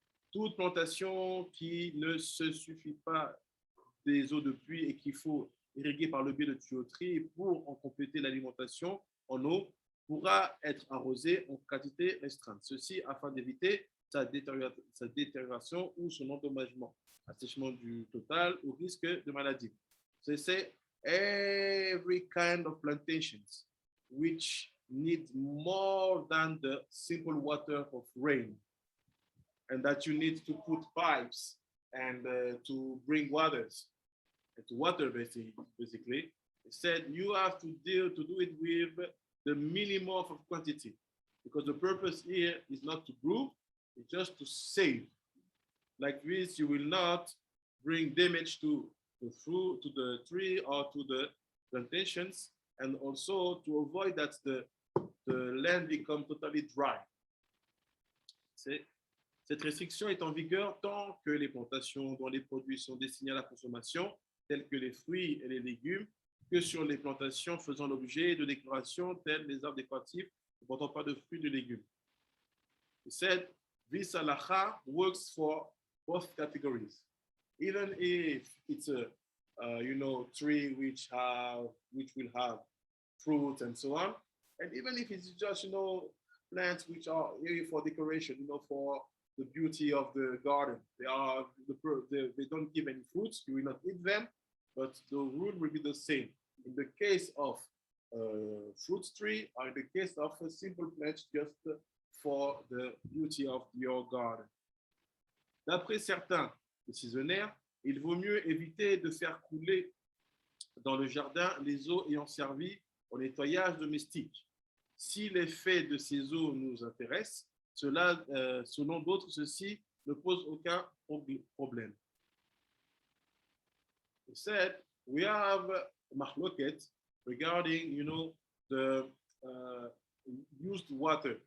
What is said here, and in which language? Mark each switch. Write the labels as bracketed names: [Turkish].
[French] Toute plantation qui ne se suffit pas des eaux de pluie et qu'il faut irriguer par le biais de tuyauterie pour en compléter l'alimentation en eau pourra être arrosée en quantité restreinte. Ceci afin d'éviter sa détérioration ou son endommagement, assèchement du total ou risque de maladie. [English] C'est every kind of plantations which need more than the simple water of rain, and that you need to put pipes and to bring waters and to water basically. It said you have to do it with the minimum of quantity, because the purpose here is not to brew, it's just to save. Like this, you will not bring damage to the fruit, to the tree, or to the plantations, and also to avoid that the land become totally dry. [French] Cette restriction est en vigueur tant que les plantations dont les produits sont destinés à la consommation, tels que les fruits et les légumes, que sur les plantations faisant l'objet de déclarations telles les arbres décoratifs ne portant pas de fruits et de légumes. [English] He said, this halacha works for both categories. Even if it's a tree which will have fruit and so on, and even if it's just plants which are really for decoration, for the beauty of the garden. They don't give any fruits. You will not eat them, but the rule will be the same in the case of a fruit tree or in the case of a simple plant just for the beauty of your garden. [French] D'après certains décisionnaires, il vaut mieux éviter de faire couler dans le jardin les eaux ayant servi au nettoyage domestique. Si l'effet de ces eaux nous intéresse, selon d'autres, ceci ne pose aucun problème. [English] He said, we have mahloket regarding, the used water.